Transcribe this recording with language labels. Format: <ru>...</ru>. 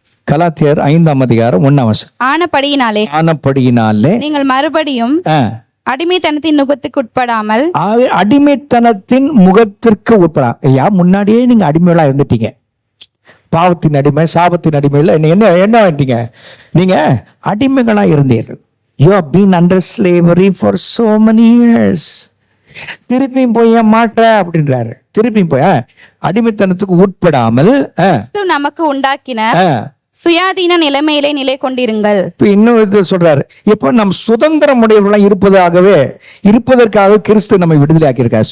<ta>கலாத்தியர் 5:1. ஆனபடியினாலே நீங்கள் மறுபடியும் அடிமைத்தனத்தின் நுகத்துக்கு உட்படாமல். அடிமைத்தனத்தின் முகத்திற்கு உட்படா. ஐயா, முன்னாடியே நீங்க அடிமைகளா இருந்துட்டீங்க. பாவத்தின் அடிமை, சாபத்தின் அடிமையில் என்ன ஆயிட்டீங்க? நீங்க அடிமைகளா இருந்தீர்கள்.</ta> <en>You have been under slavery for so many years.</en> <ta>திருப்பியும் போய் ஏன் மாற்ற அப்படின்றாரு. திருப்பியும் போய் அடிமைத்தனத்துக்கு உட்படாமல் கிறிஸ்து நமக்கு உண்டாக்கின சுயாதீன நிலைமையிலே நிலை கொண்டிருங்கள். இப்ப இன்னொரு சொல்றாரு, இப்ப நம் சுதந்திரம் உடையவர்களாக இருப்பதற்காக கிறிஸ்து நம்மை விடுதலை ஆக்கியிருக்காரு.</ta>